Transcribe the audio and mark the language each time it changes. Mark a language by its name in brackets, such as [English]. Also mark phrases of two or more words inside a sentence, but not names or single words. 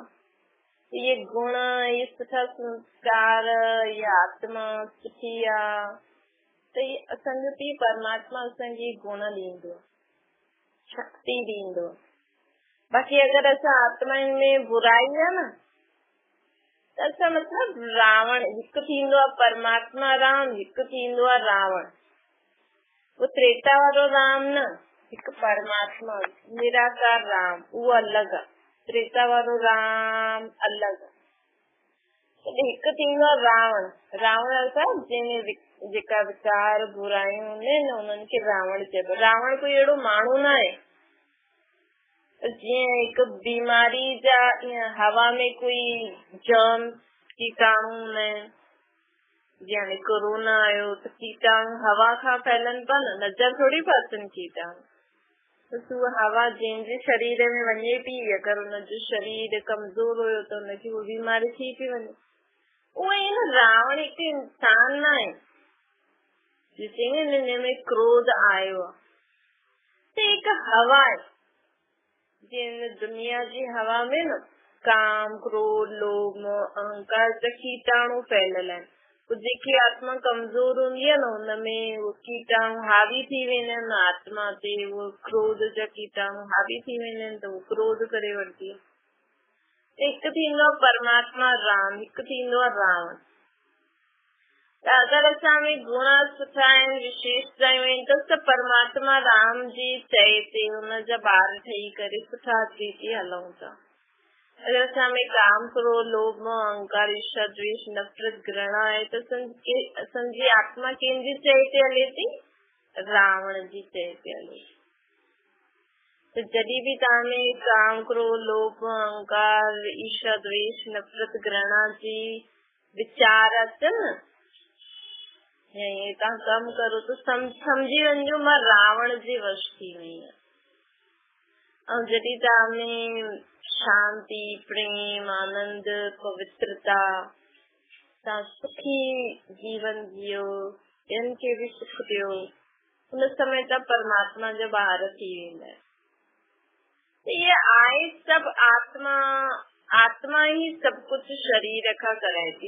[Sindhi] इहे गुण, इहे सुठा संस्कार, इहे आत्मा सुठी आहे, त इहे असांजो पीउ परमात्मा असांखे गुण ॾींदो, शक्ति ॾींदो। बाक़ी अगरि असां आत्माउनि में बुराई आहे न, त असां मतिलब रावण हिकु थींदो आहे, परमात्मा राम हिकु थींदो आहे रावण। वो त्रेता वारो राम न, हिकु परमात्मा निराकार राम, उहो अलॻि आहे। त्रेता वारो राम अलॻि आहे। हिकु थींदो आहे रावण। रावण असां जंहिंमें जेका विचार बुरायूं हूंदियूं आहिनि उन्हनि खे रावण चइबो। रावण कोई अहिड़ो माण्हू न आहे। जीअं हिकु बीमारी जा ईअं हवा में कोई जर्म कीटाणु हूंदा आहिनि, जीअं हाणे कोरोना आयो त कीटाणु हवा खां फैलनि पिया न, नज़र थोड़ी पिया अचनि कीटाणु। त उहा हवा जंहिंजे शरीर में वञे पई, अगरि हुनजो शरीर कमज़ोर हुयो त हुनखे उहा बीमारी थी पई वञे। उहो ई न, रावण हिकु इंसान न आहे। जिन में क्रोध आयो आहे त हिकु हवा आहे। जिन दुनिया जी हवा में न काम, क्रोध, लोभ, अहंकार जा कीटाणु फैलियल आहिनि। जेकी आत्मा कमज़ोर हूंदी आहे न, हुनमें उहे कीटाणु हावी थी वेंदा आहिनि आत्मा ते। उहो क्रोध जा कीटाणु हावी थी वेंदा आहिनि त उहो क्रोध करे वठंदी आहे। हिकु थींदो आहे परमात्मा राम, हिकु थींदो आहे रावण। त अगरि असां में गुण सुठा आहिनि, विशेषताऊं आहिनि, त परमात्मा राम जी चए ते हुनजा ॿार ठही करे सुठा थी हलूं था। अगरि असां में काम, क्रोध, लोभ, अहंकार, ईर्ष्या, द्वेष, नफ़रत, घृणा आहे त असांजी आत्मा कंहिंजी चए ते हले थी? रावण जी चए ते हले। त जॾहिं बि तव्हां में काम, क्रोध, लोभ, अहंकार, ईर्ष्या, द्वेष, नफ़रत, घृणा जी विचार अचनि, तव्हां कमु करो त समझी वञो मां रावण जे वश थी वई आहियां। ऐं जॾहिं तव्हां में शांति, प्रेम, आनंद, पवित्रता, तव्हां सुखी जीवन जियो, ॿियनि खे बि सुख ॾियो, उन समय तव्हां परमात्मा जा ॿार थी वेंदा आहियो। इहे आहे सभु आत्मा। आत्मा ई सभु कुझु शरीर खां कराए थी।